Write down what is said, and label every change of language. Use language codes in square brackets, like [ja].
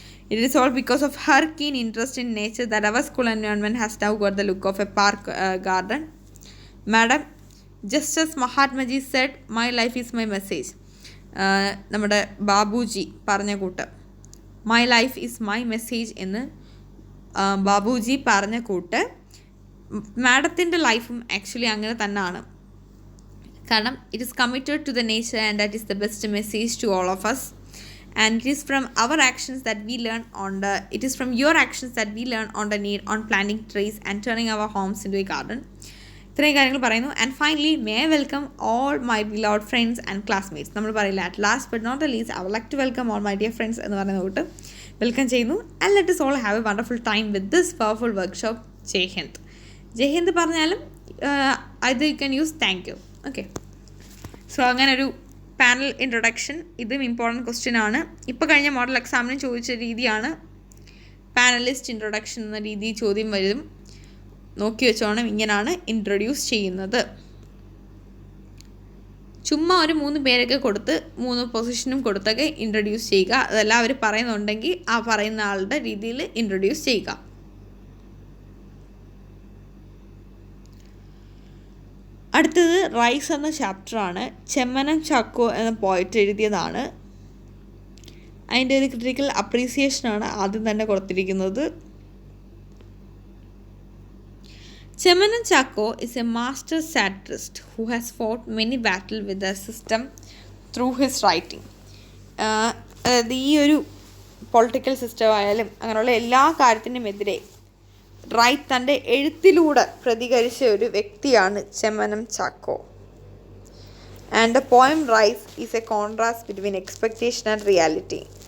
[en] It is all because of her keen interest in nature that our school environment has now got the look of a park garden. Madam, just as Mahatma Ji said, my life is my message. [ml] നമ്മുടെ ബാബുജി പറഞ്ഞ കൂട്ട്, [en] my life is my message [ml] എന്ന് ബാബുജി പറഞ്ഞ കൂട്ട് മാഡത്തിൻ്റെ ലൈഫും actually അങ്ങനെ തന്നെയാണ്. [en] കാരണം it is committed to the nature and that is the best message to all of us. And it is from our actions that we learn it is from your actions that we learn on the need on planting trees and turning our homes into a garden. [ml] ഇത്രയും കാര്യങ്ങൾ പറയുന്നു. [en] And finally, may I welcome all my beloved friends and classmates. [ml] നമ്മൾ പറയില്ല, [en] at last but not the least, I would like to welcome all my dear friends [ml] എന്ന് പറയുന്ന കൂട്ട് welcome ചെയ്യുന്നു. [en] And let us all have a wonderful time with this powerful workshop. Jai Hind. [ml] ജയ് ഹിന്ദ് പറഞ്ഞാലും [en] either you can use thank you. Okay. [ml] So അങ്ങനെ ഒരു panel introduction, ഇതും important question ആണ്. ഇപ്പോൾ കഴിഞ്ഞ മോഡൽ എക്സാമിന് ചോദിച്ച രീതിയാണ് പാനലിസ്റ്റ് ഇൻട്രൊഡക്ഷൻ എന്ന രീതിയിൽ ചോദ്യം വരും. നോക്കി വെച്ചോണം, ഇങ്ങനെയാണ് ഇൻട്രൊഡ്യൂസ് ചെയ്യുന്നത്. ചുമ്മാ ഒരു 3 പേരൊക്കെ കൊടുത്ത് 3 പൊസിഷനും കൊടുത്തൊക്കെ ഇൻട്രൊഡ്യൂസ് ചെയ്യുക. അതെല്ലാം അവർ പറയുന്നുണ്ടെങ്കിൽ ആ പറയുന്ന ആളുടെ രീതിയിൽ ഇൻട്രൊഡ്യൂസ് ചെയ്യുക. അടുത്തത് റൈസ് എന്ന ചാപ്റ്ററാണ്. ചെമ്മനം ചാക്കോ എന്ന പോയറ്റ് എഴുതിയതാണ്. അതിൻ്റെ ഒരു ക്രിട്ടിക്കൽ അപ്രീസിയേഷനാണ് ആദ്യം തന്നെ കൊടുത്തിരിക്കുന്നത്. [en] Chemanan Chako is a master satirist who has fought many battles with the system through his writing. [ml] അതായത് ഈ ഒരു പൊളിറ്റിക്കൽ സിസ്റ്റം ആയാലും അങ്ങനെയുള്ള എല്ലാ കാര്യത്തിനുമെതിരെ തൻ്റെ എഴുത്തിലൂടെ പ്രതികരിച്ച ഒരു വ്യക്തിയാണ് Chemmanam Chacko. [en] And the poem rice is a contrast between expectation and reality.